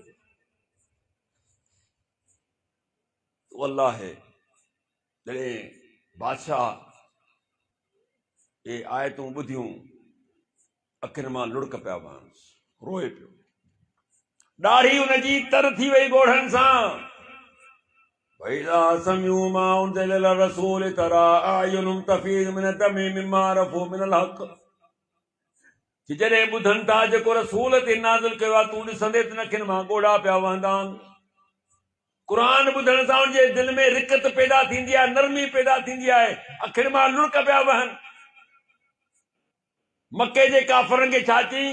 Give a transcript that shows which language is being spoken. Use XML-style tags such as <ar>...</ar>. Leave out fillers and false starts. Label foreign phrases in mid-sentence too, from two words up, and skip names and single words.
<sd>अल्लाह है जॾहिं बादशाह ये आयतूं ॿुधियूं, अखियुनि मां लुड़क पिया वहनि, रोए पियो। ॾाढी हुनजी तर थी वई ॻोढ़नि सां।</sd> <ar>وإذا سمعوا ما أنزل إلى الرسول ترى أعينهم تفيض من الدمع مما عرفوا من الحق.</ar> <sd>कि जॾहिं ॿुधनि था जेको रसूल ते नाज़िल कयो आहे तूं ॾिसंदे त नखियुनि मां ॻोढ़ा पिया वहंदा आहिनि। क़ुर ॿुधण सां उनजे दिलि में रिकत पैदा थींदी आहे, नरमी पैदा थींदी आहे, अखियुनि मां लुड़क पिया वहनि। मके जे काफ़रनि खे छा चई?</sd>